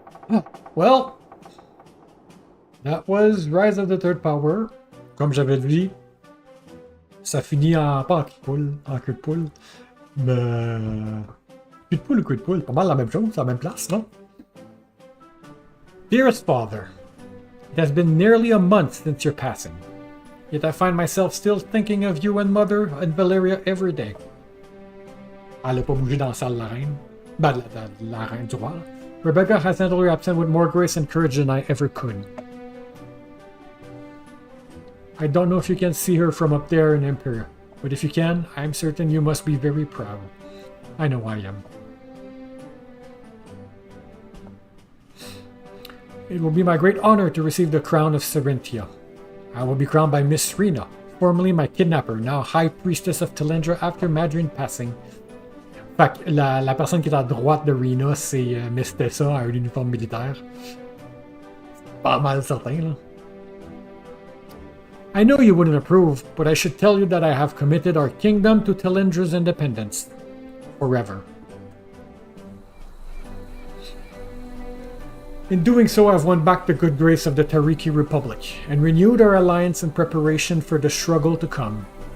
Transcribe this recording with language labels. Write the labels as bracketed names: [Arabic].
[English] Oh, well, that was Rise of the Third Power. [French] Comme j'avais dit, ça finit en pas en queue de poule, mais queue de poule ou queue de poule, pas mal la même chose, la même place, non? [English] Dearest Father, it has been nearly a month since your passing. Yet I find myself still thinking of you and Mother and Valeria every day. [French] Elle a pas bougé dans la salle de la reine. Ben, la reine du roi. [English] Rebecca has handled your absence with more grace and courage than I ever could. I don't know if you can see her from up there in Empire, but if you can, I'm certain you must be very proud. I know I am. It will be my great honor to receive the crown of Serentia. I will be crowned by Miss Rena, formerly my kidnapper, now High Priestess of Telendra after Madryn passing. [French] Fait que la personne qui est à droite de Rena, c'est Miss Tessa à un uniforme militaire. Pas mal certain, là. [English] I know you wouldn't approve, but I should tell you that I have committed our kingdom to Telendra's independence. Forever. In doing so, I've won back the good grace of the Tariki Republic, and renewed our alliance in preparation for the struggle to come.